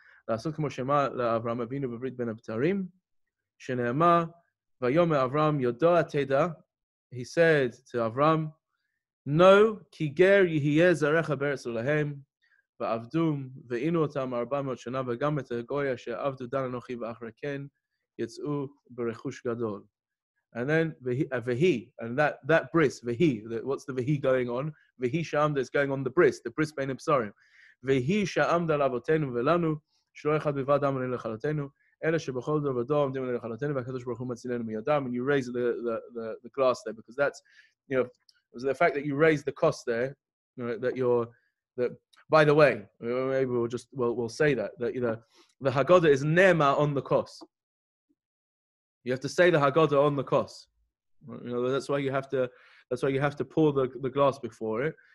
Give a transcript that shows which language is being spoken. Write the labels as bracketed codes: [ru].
[he] לעשות כמו שמה לאברהם אבינו בברית בין הבתרים, שנאמר, ויאמר אברהם יודע תדע, [en] he said to Avram, know, [he] כי גר יהיה זרעך בארץ להם, ועבדום, ועינו אותם 400 שנה, וגם את הגוי אשר עבדו דן אנוכי ואחרי כן, יצאו ברכוש גדול. [en] And then Vehi, and that bris, Vehi, what's the Vehi going on? Vehi Sha'amda is going on the bris bein Psarim. [he] Vehi Sha'amda lavotenu velanu, שלא אחד בלבד דם עלינו לכלותנו, אלא שבכל דור ודור עומדים עלינו לכלותנו, והקדוש ברוך הוא מצילנו מידם. [en] And you raise the glass there, because that's, the fact that you raise the cost there, that by the way, maybe we'll say that the Haggadah is nema on the cost. You have to say the Haggadah on the cost. That's why you have to pour the glass before it.